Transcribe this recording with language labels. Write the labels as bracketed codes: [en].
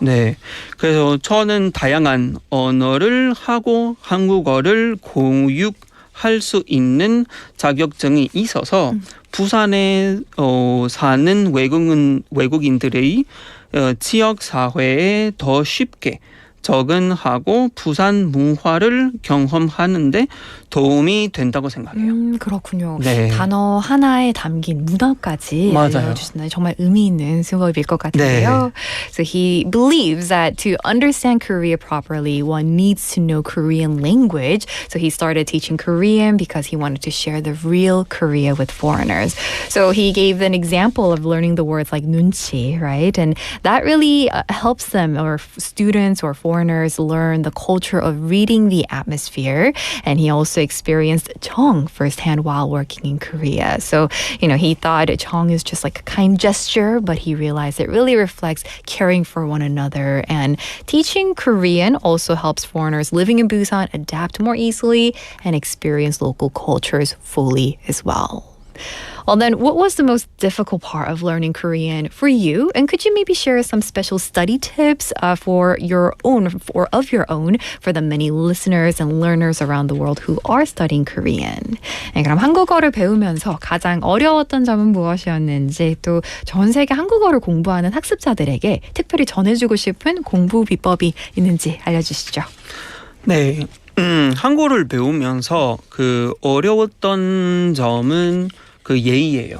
[ko] 네, 그래서 저는 다양한 언어를 하고 한국어를 공유할 수 있는 자격증이 있어서 부산에 사는 외국인들의 지역 사회에 더 쉽게 적응하고 부산 문화를 경험하는데 도움이 된다고 생각해요. 그렇군요. 네. 단어 하나에 담긴 문화까지 알려주신다니 정말 의미 있는 수업일 것 같은데요. 네. [en] So he believes that to understand Korea properly, one needs to know Korean language. So he started teaching Korean because he wanted to share the real Korea with foreigners. So he gave an example of learning the words like 눈치, right? And that really helps them, or students or foreigners, foreigners learn the culture of reading the atmosphere. And he also experienced Chong firsthand while working in Korea. So, he thought Chong is just like a kind gesture, but he realized it really reflects caring for one another. And teaching Korean also helps foreigners living in Busan adapt more easily and experience local cultures fully as well. Well, then, what was the most difficult part of learning Korean for you? And could you maybe share some special study tips for your own for the many listeners and learners around the world who are studying Korean? [ko] 네, 그럼 한국어를 배우면서 가장 어려웠던 점은 무엇이었는지 또 전 세계 한국어를 공부하는 학습자들에게 특별히 전해주고 싶은 공부 비법이 있는지 알려주시죠. 네, 한국어를 배우면서 그 어려웠던 점은 그 예의예요.